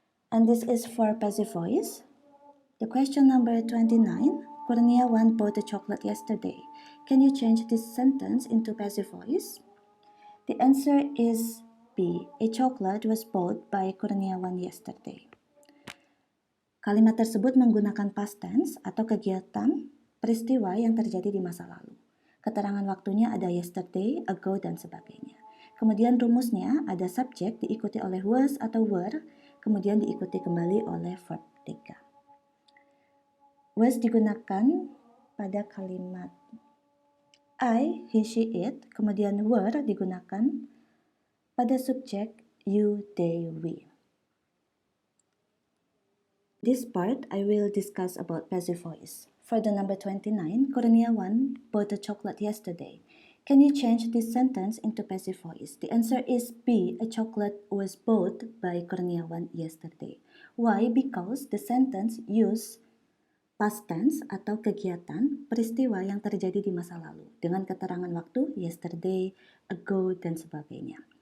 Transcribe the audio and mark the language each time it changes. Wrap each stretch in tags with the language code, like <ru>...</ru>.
<en>And this is for passive voice. The question number 29, Kurnia bought a chocolate yesterday. Can you change this sentence into passive voice? The answer is B. A chocolate was bought by Kurniawan yesterday.</en> <id>Kalimat tersebut menggunakan past tense atau kegiatan peristiwa yang terjadi di masa lalu. Keterangan waktunya ada yesterday, ago, dan sebagainya. Kemudian rumusnya ada subjek diikuti oleh was atau were, kemudian diikuti kembali oleh verb 3. Was digunakan pada kalimat I, he, she, it, kemudian were digunakan pada subjek you, they, we.</id> <en>This part, I will discuss about passive voice. For the number 29, Kurniawan bought a chocolate yesterday. Can you change this sentence into passive voice? The answer is B. A chocolate was bought by Kurniawan yesterday. Why? Because the sentence use past tense</en> <id>atau kegiatan peristiwa yang terjadi di masa lalu dengan keterangan waktu yesterday, ago, dan sebagainya.</id>